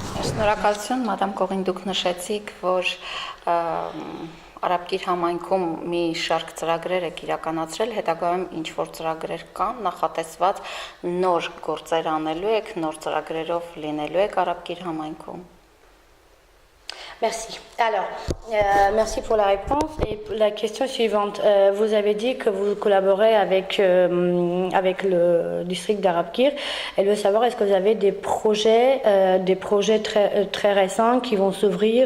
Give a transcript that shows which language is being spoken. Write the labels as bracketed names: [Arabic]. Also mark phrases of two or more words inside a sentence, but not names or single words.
[Armenian] Շնորհակալություն, մադամ Կողին, դուք նշեցիք, որ Արաբկիր համայնքում մի շարք ծրագրեր եք իրականացրել, հետագայում ինչ որ ծրագրեր կան, նախատեսված նոր գործեր անելու եք, նոր ծրագրերով լինելու եք Արաբկիր համայնքում։ [French] Merci. Alors, merci pour la réponse. Et la question suivante, vous avez dit que vous collaborez avec le district d'Arabkir. Elle veut savoir, est-ce que vous avez des projets très récents qui vont s'ouvrir?